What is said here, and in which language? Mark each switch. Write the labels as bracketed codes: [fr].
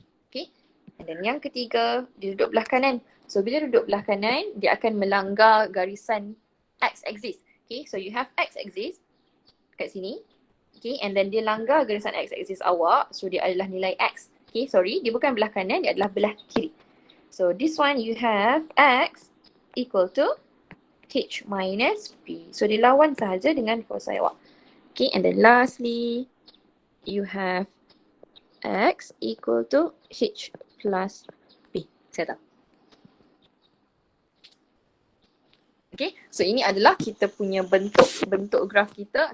[en] Okay, and then [ms] yang ketiga, dia duduk belah kanan. So bila duduk belah kanan, dia akan melanggar garisan x-axis. [en] Okay, so you have x-axis [ms] kat sini. [en] Okay, and then [ms] dia langgar garisan x-axis awak. So dia adalah nilai x. [en] Okay, sorry, [ms] dia bukan belah kanan, dia adalah belah kiri. [en] So this one you have x equal to h minus p. [ms] So dia lawan sahaja dengan foci awak. [en] Okay, and then lastly, you have x equal to h plus p. [ms] Saya tahu. Okay, so ini adalah kita punya bentuk graf kita.